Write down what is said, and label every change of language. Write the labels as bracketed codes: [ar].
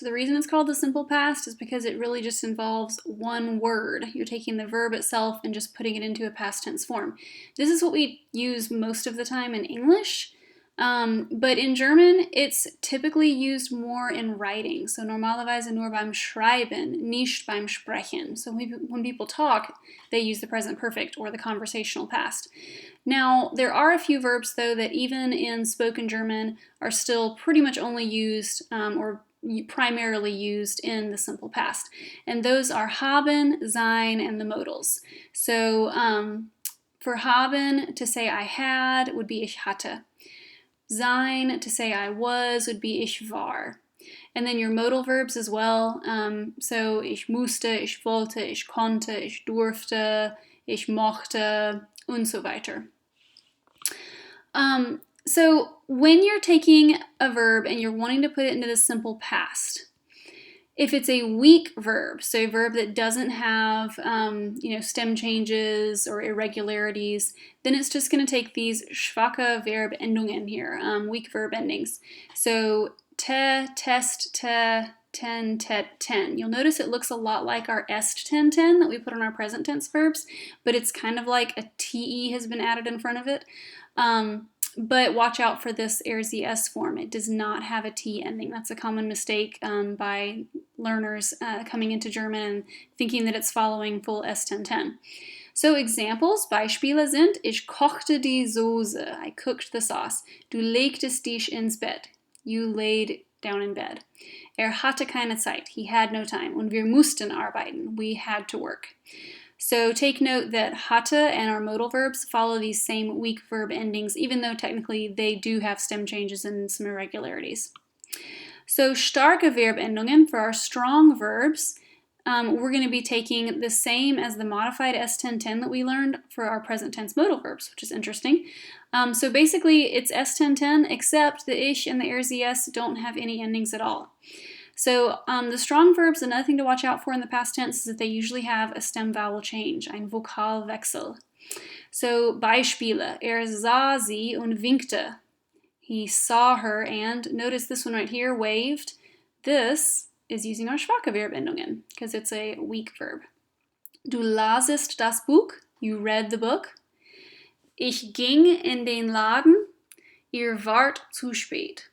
[en] The reason it's called the simple past is because it really just involves one word. You're taking the verb itself and just putting it into a past tense form. This is what we use most of the time in English, but in German, it's typically used more in writing. [de] So normalerweise nur beim Schreiben, nicht beim Sprechen. [en] So when people talk, they use the present perfect or the conversational past. Now, there are a few verbs, though, that even in spoken German are still pretty much only used or primarily used in the simple past. And those are haben, sein, and the modals. So for haben, to say I had, would be [de] ich hatte. [en] Sein, to say I was, would be [de] ich war. [en] And then your modal verbs as well. [de] So ich musste, ich wollte, ich konnte, ich durfte, ich mochte, und so weiter. [en] So when you're taking a verb and you're wanting to put it into the simple past, if it's a weak verb, so a verb that doesn't have stem changes or irregularities, then it's just going to take these [de] schwache Verbendungen [en] here, weak verb endings. [de] So te, test, te, ten, tet, ten. [en] You'll notice it looks a lot like our est ten ten that we put on our present tense verbs, but it's kind of like a te has been added in front of it. But watch out for this RZS form. It does not have a T ending. That's a common mistake by learners coming into German and thinking that it's following full S1010. So examples, [de] Beispiele sind, ich kochte die Soße. [en] I cooked the sauce. [de] Du legtest dich ins Bett. [en] You laid down in bed. [de] Hatte keine Zeit. [en] He had no time. [de] Und wir mussten arbeiten. [en] We had to work. So take note that hatte and our modal verbs follow these same weak verb endings, even though technically they do have stem changes and some irregularities. So [de] starke Verbendungen, [en] for our strong verbs, we're going to be taking the same as the modified S1010 that we learned for our present tense modal verbs, which is interesting. So basically it's S1010, except the ich and the RZS don't have any endings at all. So the strong verbs, another thing to watch out for in the past tense is that they usually have a stem vowel change, [de] ein Vokalwechsel. So Beispiele, sah sie und winkte. [en] He saw her and, notice this one right here, waved. This is using our [de] schwache Verbendungen [en] because it's a weak verb. [de] Du lasest das Buch. [en] You read the book. [de] Ich ging in den Laden. Ihr wart zu spät.